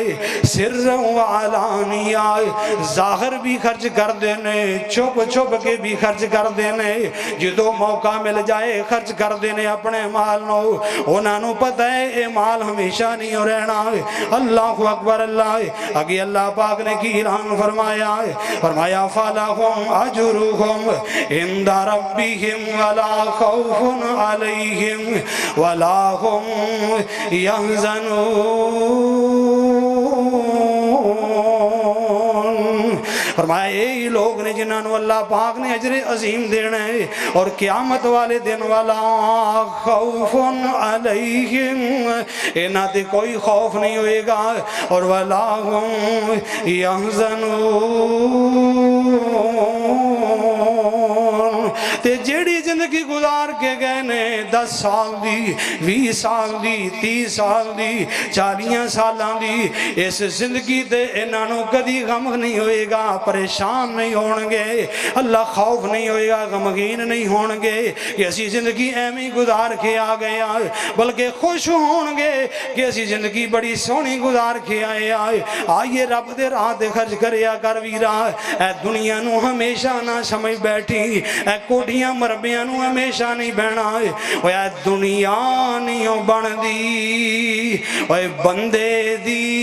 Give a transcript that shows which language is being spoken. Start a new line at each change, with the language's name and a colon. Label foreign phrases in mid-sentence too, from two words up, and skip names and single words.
Arabic: سرا وعلانية
Punjabi: ظاہر وی خرچ کردے نے چھپ چھپ کے وی خرچ کردے نے جدوں موقع مل جائے خرچ کردے نے اپنے مال نوں انہاں نوں پتا اے ایہہ مال ہمیشہ نہیں رہنا
Arabic: الله أكبر
Punjabi: اللہ اگے اللہ پاک نے کی اعلان فرمایا فرمایا
Arabic: فلهم أجرهم عند ربهم ولا خوف عليهم ولا هم
Punjabi: یحزنون فرمایا ایہی لوک نے جنہاں نوں اللہ پاک نے اجر عظیم دینا اے تے قیامت والے دن والا
Arabic: خوف عليهم
Punjabi: انہاں تے کوئی خوف نہیں ہووے گا اور
Arabic: ولا هم
Punjabi: یحزنون تے جیہڑی زندگی گزار کے گئے نے 10 سال دی 20 سال دی 30 سال دی 40 سالاں دی اس زندگی تے انہاں نوں کدی غم نہیں ہووے گا پریشان نہیں ہون گے اللہ خوف نہیں ہووے گا غمگین نہیں ہون گے کہ اسی زندگی اینویں ای گزار کے آ گئے بلکہ خوش ہون گے کہ اسی زندگی بڑی سوہنی گزار کے آئے آئیے رب دے راہ تے خرچ کریا کر ویرا ایہہ دنیا نوں ہمیشہ نہ سمجھ بیٹھیں ایہہ کوٹھیاں مربعیاں نوں ہمیشہ نہیں رہنا اوئے دنیا نہیں بندی اوئے بندے دی